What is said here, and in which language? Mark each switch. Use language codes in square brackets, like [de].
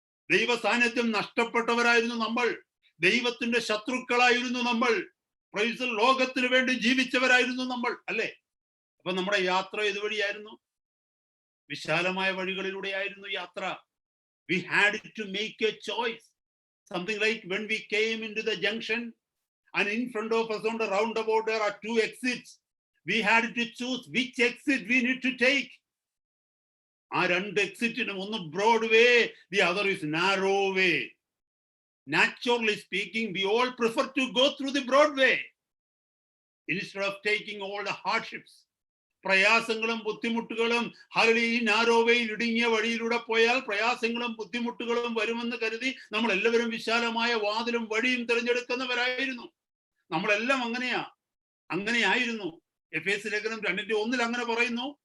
[ml] ദൈവ സാന്നിധ്യം നഷ്ടപ്പെട്ടവരായിരുന്നു നമ്മൾ. ദൈവത്തിന്റെ ശത്രുക്കളായിരുന്നു നമ്മൾ. ലോകത്തിന് വേണ്ടി ജീവിച്ചവരായിരുന്നു നമ്മൾ, അല്ലേ? അപ്പൊ നമ്മുടെ യാത്ര ഇതുവഴിയായിരുന്നു, വിശാലമായ വഴികളിലൂടെയായിരുന്നു യാത്ര. [en] We had to make a choice. Something like when we came into the junction and in front of us on the roundabout there are two exits. We had to choose which exit we need to take. [ml] ആ രണ്ട് എക്സിറ്റിനും, ഒന്ന് broad way, [en] the other is narrow way. Naturally speaking, we all prefer to go through the broad way instead of taking all the hardships. [ml] പ്രയാസങ്ങളും ബുദ്ധിമുട്ടുകളും, ഈ narrow വേയിൽ ഇടുങ്ങിയ വഴിയിലൂടെ പോയാൽ പ്രയാസങ്ങളും ബുദ്ധിമുട്ടുകളും വരുമെന്ന് കരുതി നമ്മൾ എല്ലാവരും വിശാലമായ വാതിലും വഴിയും തിരഞ്ഞെടുക്കുന്നവരായിരുന്നു. നമ്മളെല്ലാം അങ്ങനെയായിരുന്നു. എഫേസ്യ ലേഖനം 2:1 അങ്ങനെ പറയുന്നു.